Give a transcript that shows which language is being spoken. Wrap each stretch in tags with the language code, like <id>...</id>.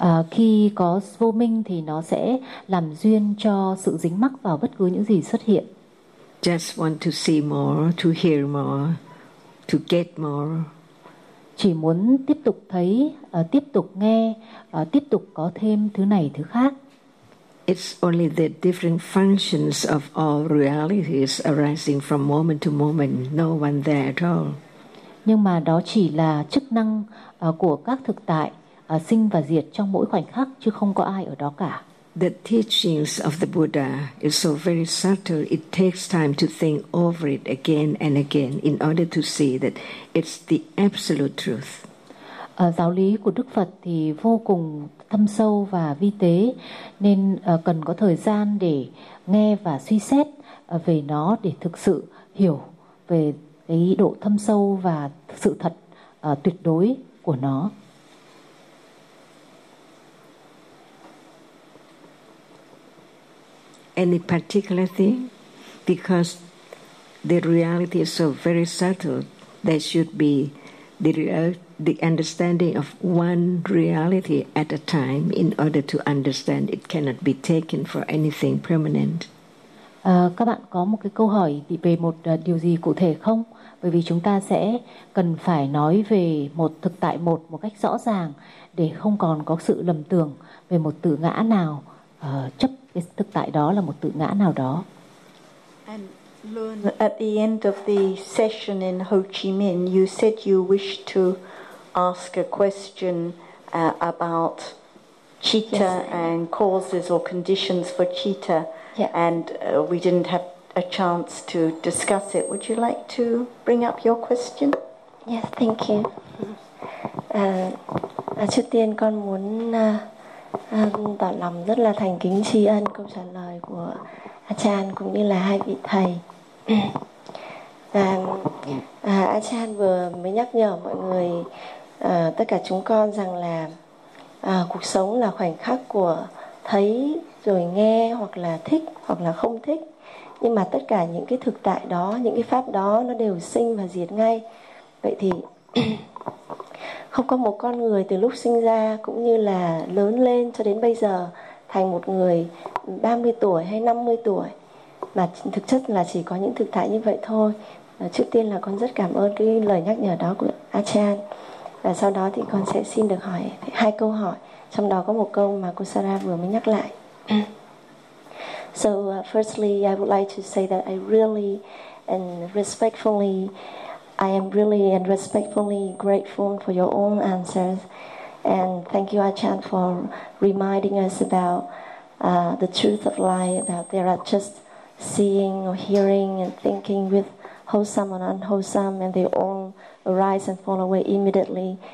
<vi>Khi có vô minh thì nó sẽ làm duyên cho sự dính mắc vào bất cứ những gì xuất hiện.</vi> <en>just want to see more, to hear more, to get more.</en> <vi>Chỉ muốn tiếp tục thấy, tiếp tục nghe, tiếp tục có thêm thứ này thứ khác.</vi> <en>It's only the different functions of all realities arising from moment to moment. No one there at all.</en> <vi>Nhưng mà đó chỉ là chức năng của các thực tại sinh và diệt trong mỗi khoảnh khắc, chứ không có ai ở đó cả.</vi> <en>The teachings of the Buddha is so very subtle, it takes time to think over it again and again in order to see that it's the absolute truth.</en> <vi>Giáo lý của Đức Phật thì vô cùng thâm sâu và vi tế, nên cần có thời gian để nghe và suy xét về nó để thực sự hiểu về cái độ thâm sâu và sự thật tuyệt đối của nó.</vi> <en>Any particular thing? Because the reality is so very subtle, there should be the understanding of one reality at a time in order to understand it cannot be taken for anything permanent.</en> <vi>Các bạn có một cái câu hỏi về một điều gì cụ thể không? Bởi vì chúng ta sẽ cần phải nói về một thực tại một cách rõ ràng để không còn có sự lầm tưởng về một tự ngã nào chấp cái thực tại đó là một tự ngã nào đó.</vi> <en>And Luân, at the end of the session in Ho Chi Minh, you said you wish to ask a question about citta, yes, and causes or conditions for citta. Yeah. And we didn't have a chance to discuss it. Would you like to bring up your question? Yes, thank you.</en> <vi>Trước tiên con muốn tỏ lòng rất là thành kính tri ân câu trả lời của Achan cũng như là hai vị thầy. Và Achan vừa mới nhắc nhở mọi người, tất cả chúng con rằng là cuộc sống là khoảnh khắc của thấy rồi nghe, hoặc là thích hoặc là không thích. Nhưng mà tất cả những cái thực tại đó, những cái pháp đó, nó đều sinh và diệt ngay. Vậy thì không có một con người từ lúc sinh ra cũng như là lớn lên cho đến bây giờ thành một người 30 tuổi hay 50 tuổi mà thực chất là chỉ có những thực tại như vậy thôi. Trước tiên là con rất cảm ơn cái lời nhắc nhở đó của Achan. Và sau đó thì con sẽ xin được hỏi hai câu hỏi, trong đó có một câu mà cô Sarah vừa mới nhắc lại.</vi> <en>So firstly, I would like to say that I really and respectfully, I am really and respectfully grateful for your own answers. And thank you, Achan, for reminding us about the truth of life, about there are just seeing or hearing and thinking with wholesome and unwholesome, and they all arise and fall away immediately.</en>